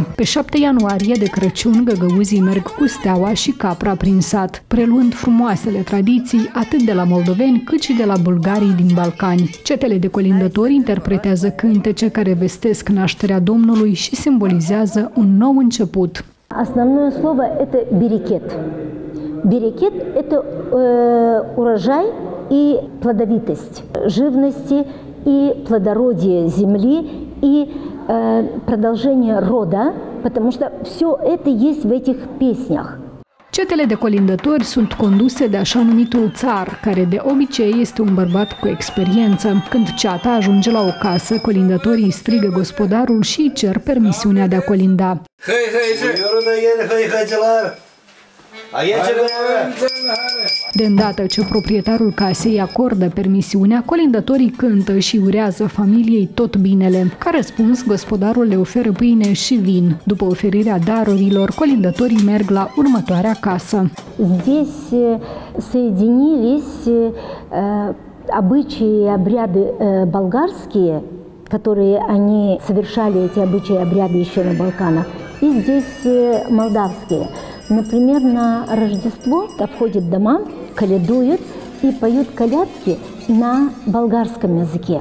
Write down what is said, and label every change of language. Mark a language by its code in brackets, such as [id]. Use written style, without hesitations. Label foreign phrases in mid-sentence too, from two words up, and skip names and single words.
[ro] Pe 7 ianuarie de Crăciun, găgăuzii merg cu steaua și capra prin sat, preluând frumoasele tradiții atât de la moldoveni cât și de la bulgarii din Balcani. Cetele de colindători interpretează cântece care vestesc nașterea Domnului și simbolizează un nou început. [ru] Основное слово – это берекет. Берекет – это урожай и плодовитость живности и плодородие земли и продолжение рода, потому что все это есть в этих песнях. [ro] Cetele de colindători sunt conduse de așa numitul țar, care de obicei este un bărbat cu experiență. Când ceata ajunge la o casă, colindătorii strigă gospodarul și îi cer permisiunea de a colinda. De îndată ce proprietarul casei acordă permisiunea, colindătorii cântă și urează familiei tot binele. Ca răspuns, gospodarul le oferă pâine și vin. După oferirea darurilor, colindătorii merg la următoarea casă. [ru] Здесь соединились обычаи и обряды болгарские, которые они совершали эти обычаи и обряды еще на Балканах, и здесь молдавские. Например, на Рождество обходят дома, колядуют и поют колядки на болгарском языке.